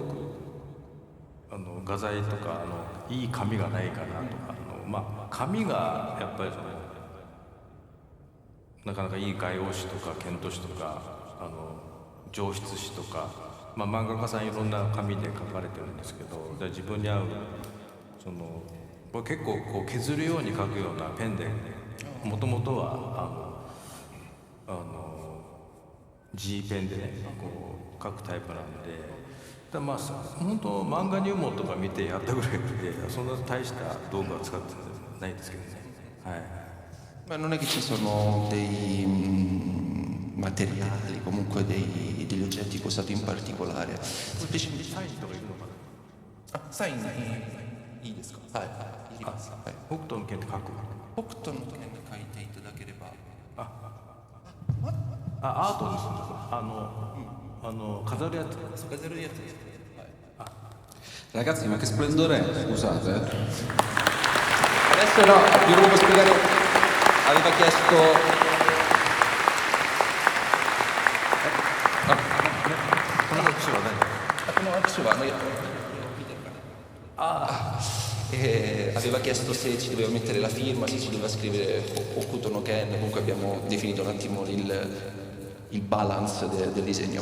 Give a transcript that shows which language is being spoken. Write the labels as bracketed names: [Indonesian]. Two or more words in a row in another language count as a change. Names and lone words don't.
[Japanese] く画材とかいい紙がないかなとか、まあ紙がやっぱりなかなかいい画用紙とか剣都紙とか上筆紙とか、まあ、漫画家さんいろんな紙で描かれてるんですけど、自分に合うこれ結構こう削るように描くようなペンでもともとは G ペンでねこう描くタイプなんで、まあ本当漫画入門とか見てやったぐらいでそんな大した道具は使ってないんですけどね。はい。 [Italian] Ma non è che ci sono dei materiali, comunque degli oggetti che ho usato in particolare. [Japanese] サインとかいるのかな。サインいいですか？はい。いります。はい。北斗の拳って書く。北斗の拳で書いていただければ。アートにするとか飾るやつ。飾るやつです。 [Italian] Ragazzi, ma che splendore è, scusate. Adesso no, vi volevo spiegare, aveva chiesto... aveva chiesto se ci doveva mettere la firma, se ci doveva scrivere Hokuto no Ken, comunque abbiamo definito un attimo il balance del disegno.